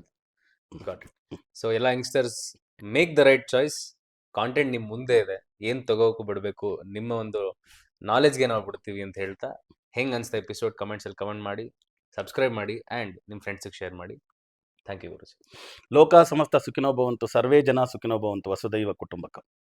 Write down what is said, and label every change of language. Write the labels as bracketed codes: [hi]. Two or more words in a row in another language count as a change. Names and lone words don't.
[en] Got it. So ಎಲ್ಲ youngsters make the right choice. [kn] ಕಾಂಟೆಂಟ್ ನಿಮ್ ಮುಂದೆ ಇದೆ, ಏನ್ ತಗೋಕು ಬಿಡಬೇಕು, ನಿಮ್ಮ ಒಂದು ನಾಲೆಜ್ಗೆ ನಾವು ಬಿಡ್ತೀವಿ ಅಂತ ಹೇಳ್ತಾ, ಹೆಂಗ್ ಅನ್ಸ್ತಾ [en] episode comments [kn] ಅಲ್ಲಿ ಕಮೆಂಟ್ ಮಾಡಿ, ಸಬ್ಸ್ಕ್ರೈಬ್ ಮಾಡಿ ಅಂಡ್ ನಿಮ್ಮ ಫ್ರೆಂಡ್ಸ್ಗೆ ಶೇರ್ ಮಾಡಿ. [en] thank you ಗುರುಜಿ. [sa] ಲೋಕ ಸಮಸ್ತ ಸುಖಿನೋ ಭವಂತು, ಸರ್ವೇ ಜನ ಸುಖಿನೋ ಭವಂತು, ವಸುದೈವ ಕುಟುಂಬಕ.